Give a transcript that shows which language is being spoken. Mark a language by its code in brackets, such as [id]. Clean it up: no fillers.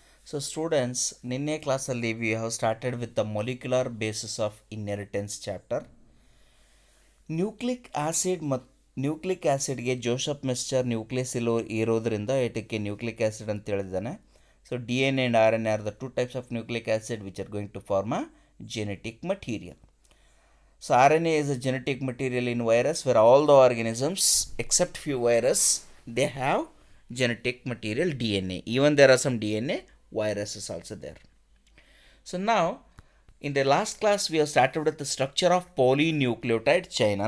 [en] So students, [kn] ನಿನ್ನೆ ಕ್ಲಾಸಲ್ಲಿ [en] we have started with the molecular basis of inheritance chapter. [kn] Nucleic acid ಮತ್ತು nucleic ಆಸಿಡ್ಗೆ Joseph ಮೆಸ್ಚರ್ nucleus ಇರೋದ್ರಿಂದ ಇದಕ್ಕೆ nucleic acid ಅಂತ ಹೇಳಿದ್ದಾನೆ. [en] So D N A and R N A are the two types of nucleic acid which are going to form a genetic material. So RNA is a genetic material in virus where all the organisms except few virus they have genetic material DNA. Even there are some DNA viruses also there. So now in the last class we have started with the structure of polynucleotide chain.